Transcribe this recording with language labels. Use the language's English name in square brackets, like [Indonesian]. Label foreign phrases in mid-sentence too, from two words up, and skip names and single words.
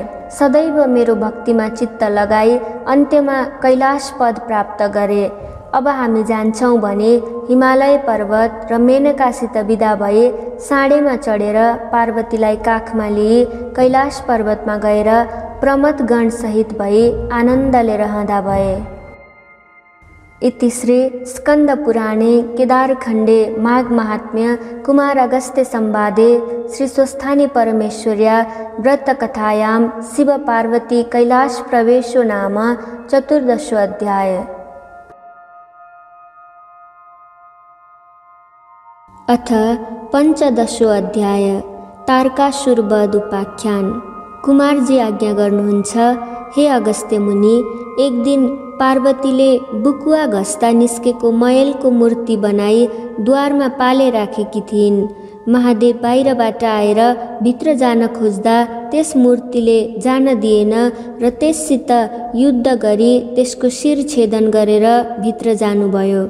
[Nepali] सदैव मेरो भक्तिमा चित्त लगाई अन्त्यमा कैलाश पद प्राप्त गरे। अब हामी जान्छौँ भने हिमालय पर्वत र मेनकासित बिदा भए साँडेमा चढेर पार्वतीलाई काखमा लिई कैलाश पर्वतमा गएर प्रमथगण सहित भई आनन्दले रहँदा भए। [Sanskrit] इति श्री स्कंद पुराणे केदारखण्डे माघ महात्म्य कुमार अगस्त्य संवादे श्री स्वस्थानी परमेश्वर्या व्रतकथायां शिव पार्वती कैलाश प्रवेशो नाम 14 अध्याय। अथ 15 अध्याय। [Nepali] तारकासुर वध उपाख्यान। कुमारजी आज्ञा गर्नुहुन्छ, हे अगस्त्य मुनि, एक दिन पार्वतीले बुकुवा घस्दा निस्केको मयलको मूर्ति बनाई द्वारमा पाले राखेकी थिइन्। महादेव बाहिरबाट आएर भित्र जान खोज्दा त्यस मूर्तिले जान दिएन र त्यससित युद्ध गरी त्यसको शिर छेदन गरेर भित्र जानुभयो।